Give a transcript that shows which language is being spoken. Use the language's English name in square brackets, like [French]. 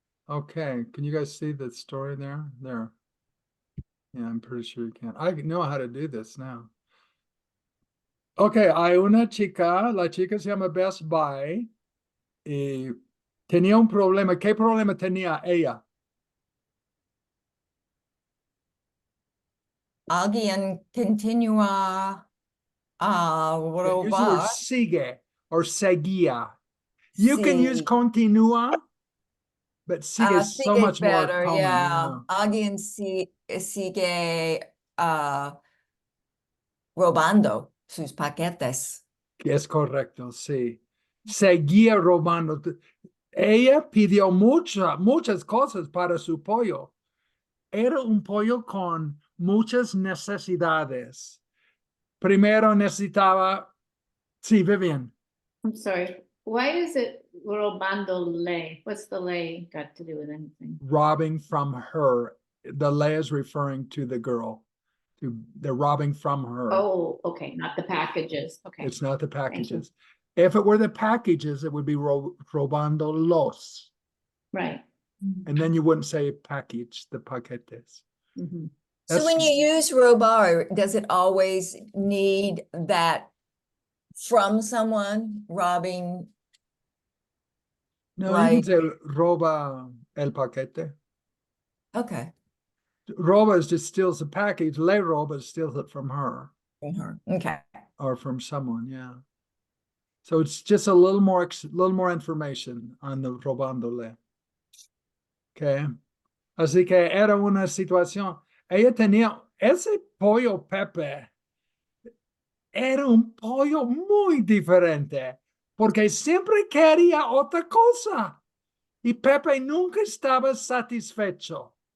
[English] Okay, can you guys see the story there? There. Yeah, I'm pretty sure you can. I know how to do this now. [Spanish] Okay, hay una chica, la chica se llama Bess Bigh, y tenía un problema. ¿Qué problema tenía ella? Alguien continúa a [English] Use the word [Spanish] robar. [English] sigue or seguía. You can use continúa, but sigue is so [Spanish] Sigue [English] much more better, common. yeah. [Spanish] Alguien sigue robando sus paquetes. Es correcto, sí. seguía robando. Ella pidió muchas cosas para su pollo. Era un pollo con muchas necesidades. Primero necesitaba, sí, Vivian, [English] I'm sorry. Why is it robando ley? What's the ley got to do with anything? robbing from her. The lay is referring to the girl. They're robbing from her. Oh, okay, not the packages. Okay. It's not the packages. If it were the packages, it would be robando los. Right. And then you wouldn't say package, the paquetes. Mhm. So when you use robar, does it always need that from someone robbing? No, like- you can say [Spanish] roba el paquete. [English] Okay. Roba is just steals the package. Le roba steals it from her From her. Okay. or from someone. Yeah. So it's just a little more information on the robándole. Okay. [Spanish] Así que era una situación. Ella tenía ese pollo Pepe. Era un pollo muy diferente porque siempre quería otra cosa y Pepe nunca estaba satisfecho.